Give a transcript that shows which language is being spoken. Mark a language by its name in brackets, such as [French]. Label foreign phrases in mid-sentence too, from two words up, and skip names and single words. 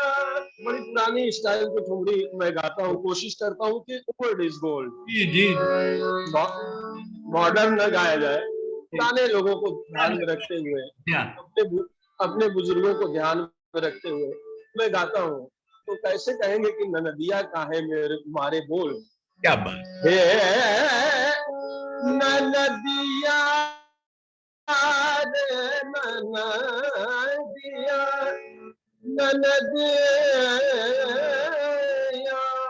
[Hindi] बड़ी पुरानी स्टाइल की ठुमरी मैं गाता हूँ, कोशिश करता हूँ कि [English] old is gold. [Hindi] जी जी, मॉडर्न न गाया जाए, पुराने लोगों को ध्यान में रखते हुए, अपने बुजुर्गों को ध्यान में रखते हुए मैं गाता हूँ। तो कैसे कहेंगे कि ननदिया काहे मेरे मारे बोल। क्या बात। हे ननदिया, रे ननदिया, ननदिया,